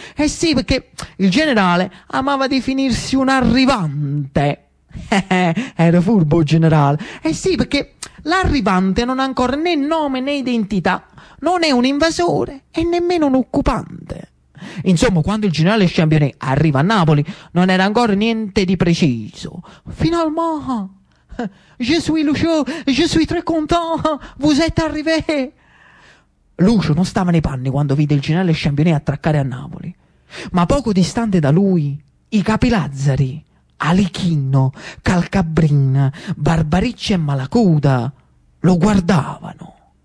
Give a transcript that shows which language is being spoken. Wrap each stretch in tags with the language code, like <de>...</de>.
<it>Eh sì, perché il generale amava definirsi un arrivante. Era furbo il generale. Eh sì, perché l'arrivante non ha ancora né nome né identità, non è un invasore e nemmeno un occupante. Insomma, quando il generale Championnet arriva a Napoli, non era ancora niente di preciso.</it> <fr>Finalmente, je suis Lucio, je suis très content, vous êtes arrivé.</fr> <it>Lucio non stava nei panni quando vide il generale Championnet attraccare a Napoli, ma poco distante da lui i capi Lazzari, Alichino, Calcabrin, Barbariccia e Malacuda lo guardavano.</it>